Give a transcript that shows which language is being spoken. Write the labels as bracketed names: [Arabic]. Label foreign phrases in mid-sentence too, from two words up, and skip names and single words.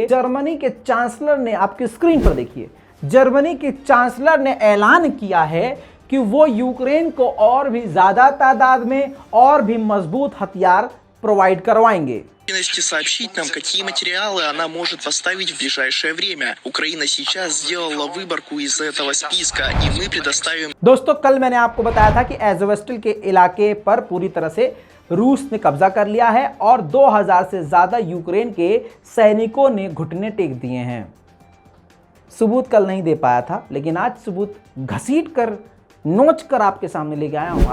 [Hindi] जर्मनी के चांसलर ने, आपकी स्क्रीन पर देखिए, जर्मनी के चांसलर ने ऐलान किया है कि वो यूक्रेन को और भी ज्यादा तादाद में और भी मजबूत हथियार प्रोवाइड करवाएंगे। [Russian] Сообщить нам, какие материалы она может поставить в ближайшее время. Украина сейчас сделала выборку из этого списка, и мы предоставим... [Hindi] दोस्तों, कल मैंने आपको बताया था कि एज़ोवेस्टल के इलाके पर पूरी तरह से रूस ने कब्जा कर लिया है और 2000 से ज्यादा यूक्रेन के सैनिकों ने घुटने टेक दिए हैं। सबूत कल नहीं दे पाया था, लेकिन आज सबूत घसीट कर, नोच कर आपके सामने लेके आया हूं।